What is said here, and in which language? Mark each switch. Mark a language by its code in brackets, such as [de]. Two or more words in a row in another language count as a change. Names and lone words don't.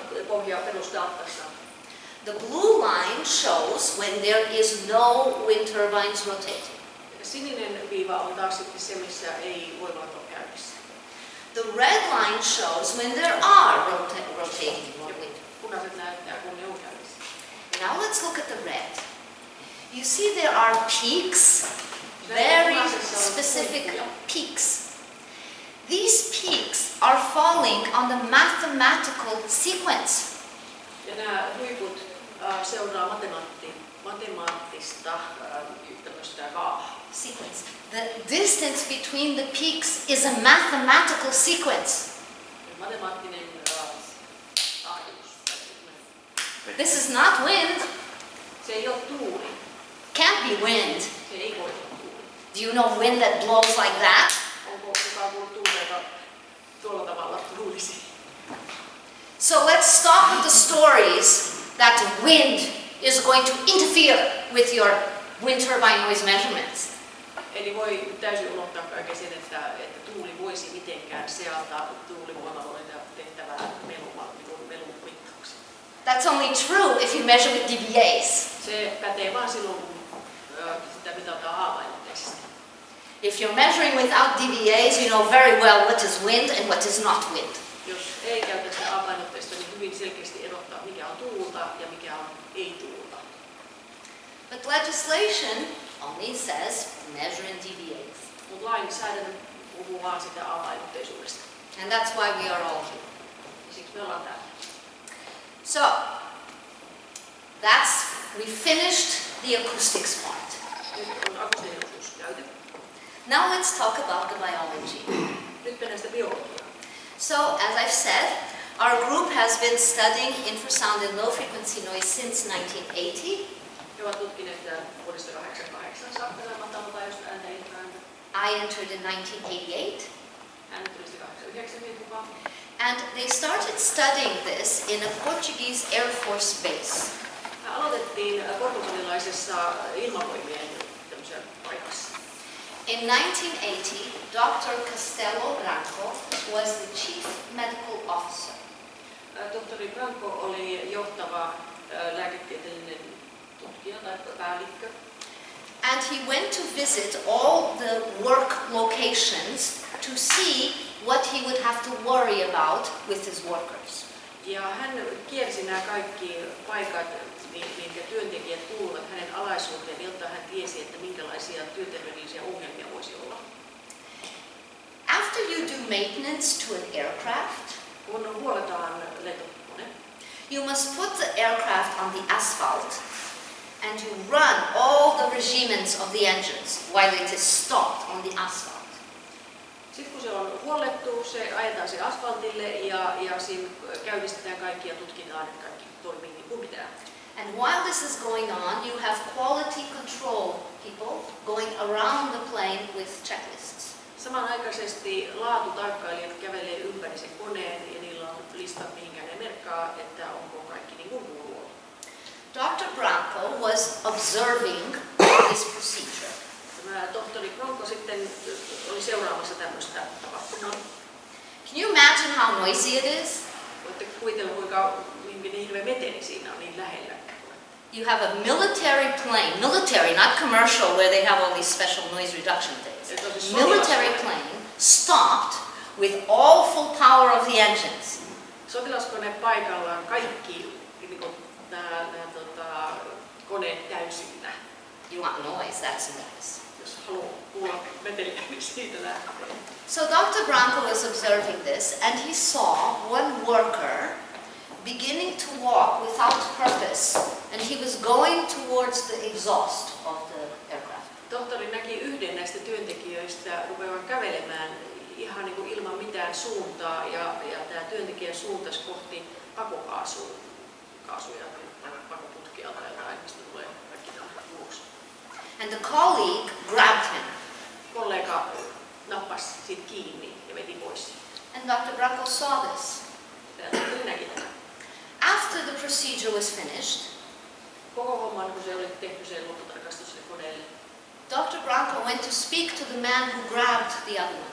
[en] The blue line shows when there is no wind turbines rotating. [fi] Sininen viiva on taas sitten se, missä ei voimalat ole käynnissä. [en] The red line shows when there are rotating wind. [fi] Punaiset näyttää, kun ne on käynnissä. [en] Now let's look at the red. You see there are peaks, very specific peaks. These peaks are falling on the mathematical sequence. [fi] Ja nämä huiput seuraa matemaattista tämmöistä kaavaa. [en] Sequence. The distance between the peaks is a mathematical sequence. [fi] Matemaattinen taajuus. [en] This is not wind. [fi] Se ei ole tuuli. [en] Can't be wind. [fi] Se ei voi olla tuuli. [en] Do you know wind that blows like that? [fi] Onko kukaan kuullut tuulia, joka tuolla tavalla tuulisi? [en] So let's stop with the stories that wind is going to interfere with your wind turbine noise measurements. [fi] Eli voi täysin unohtaa kaiken sen, että tuuli voisi mitenkään seata tuulivoimaloita tehtävää melumittauksia. [en] That's only true if you measure with dBAs. [fi] Se pätee vain silloin, kun sitä mitataan A-painotteisesti. [en] If you're measuring without dBAs, you know very well what is wind and what is not wind. [fi] Jos ei käytä sitä A-painotteista, niin hyvin selkeästi erottaa, mikä on tuulta ja mikä on ei-tuulta. [en] But legislation only says measure in dBAs. [fi] Mutta lainsäädäntö puhuu vaan sitä A-painotteisuudesta. [en] And that's why we are all here. [fi] Ja siksi me ollaan täällä. [en] So, we finished the acoustics part. [fi] Nyt on akustinen osuus käyty. [en] Now let's talk about the biology. [fi] Nyt mennään sitä biologiaa. [en] So, as I've said, our group has been studying infrasound and low frequency noise since 1980. [fi] He ovat tutkineet vuodesta 1988 saakka matalapaajuista ääntä ja infraääntä. [en] I entered in 1988. [fi] Äänet tuli 1989 mukaan. [en] And they started studying this in a Portuguese Air Force base. [fi] Aloitettiin portugalilaisessa ilmavoimien paikassa. [en] In 1980, Dr. Castelo Branco was the chief medical officer. [fi] Tohtori Branco oli johtava lääketieteellinen tutkija tai päällikkö. [en] And he went to visit all the work locations to see what he would have to worry about with his workers. [fi] Ja hän kiersi nämä kaikki paikat, minkä työntekijät kuuluvat hänen alaisuuteen, jotta hän tiesi, että minkälaisia työterveydellisiä ongelmia voisi olla. [en] After you do maintenance to an aircraft, [fi] kun huolletaan lentokone, [en] you must put the aircraft on the asphalt and you run all the regiments of the engines while it is stopped on the asphalt. [fi] Sitten kun se on huollettu, se ajetaan se asfaltille ja siinä käynnistetään kaikki ja tutkitaan, että kaikki toimii niin kuin pitää. [en] And while this is going on, you have quality control people going around the plane with checklists. [fi] Samanaikaisesti laatutarkkailijat kävelee ympäri sen koneen ja niillä on listat, mihinkä ne merkkaa, että onko kaikki niin kuin kuuluu. [en] Dr. Branco was observing this procedure. [fi] Tämä tohtori Branco sitten oli seuraamassa tämmöistä tapahtumaa. [en] Can you imagine how noisy it is? [fi] Voitte kuvitella, kuinka niin hirveä meteli siinä on niin lähellä. [en] You have a military plane, military, not commercial, where they have all these special noise reduction things. Military plane stopped with all full power of the engines. [fi] Sotilaskone paikallaan, kaikki nämä koneet täysillä. [en] You want noise, that's noise. [fi] Jos haluaa kuulla meteliä, niin siitä lähtee. [en] So Dr. Branco was observing this and he saw one worker beginning to walk without purpose and he was going towards the exhaust of the aircraft. [fi] Tohtori näki yhden näistä työntekijöistä rupeavan kävelemään ihan niin kuin ilman mitään suuntaa ja tämä työntekijä suuntasi kohti pakokaasuja tai pakoputkia tai jotain, mistä tulee kaikki ulos. [en] And the colleague grabbed him. [fi] Kollega nappasi siitä kiinni ja veti pois. [en] And Dr. Branco saw this. [fi] Tohtori näki tätä. [en] After the procedure was finished, [fi] koko homman, kun se oli tehty sen lopputarkastus koneelle, [en] Dr. Branco went to speak to the man who grabbed the other one.